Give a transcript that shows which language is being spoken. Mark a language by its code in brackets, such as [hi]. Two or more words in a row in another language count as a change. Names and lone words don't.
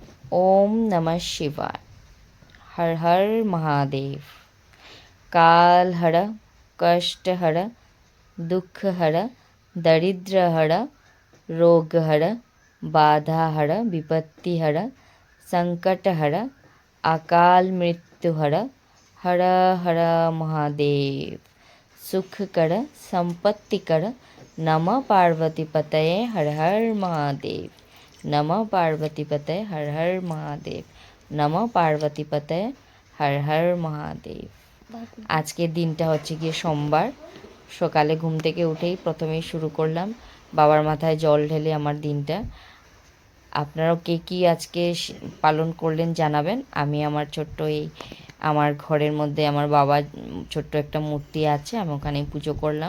[sa] ओम नमः शिवाय। [hi] हर हर महादेव। काल हर, कष्ट हर, दुख हर, दरिद्र हर, रोग हर, बाधा हर, विपत्ति हर, संकट हर, अकाल मृत्यु हर। हर हर महादेव। सुख कर, संपत्ति कर। [sa] नमः पार्वती पतये [hi] हर हर महादेव। [sa] नमः पार्वती पतये [hi] हर हर महादेव। [sa] नमः पार्वती पतये [hi] हर हर महादेव। [bn] আজকের দিনটা হচ্ছে গিয়ে সোমবার। সকালে ঘুম থেকে উঠেই প্রথমেই শুরু করলাম বাবার মাথায় জল ঢেলে আমার দিনটা। আপনারাও কে কী আজকে পালন করলেন জানাবেন। আমি আমার ছোট্ট এই আমার ঘরের মধ্যে আমার বাবার ছোট্ট একটা মূর্তি আছে, আমি ওখানেই পুজো করলাম।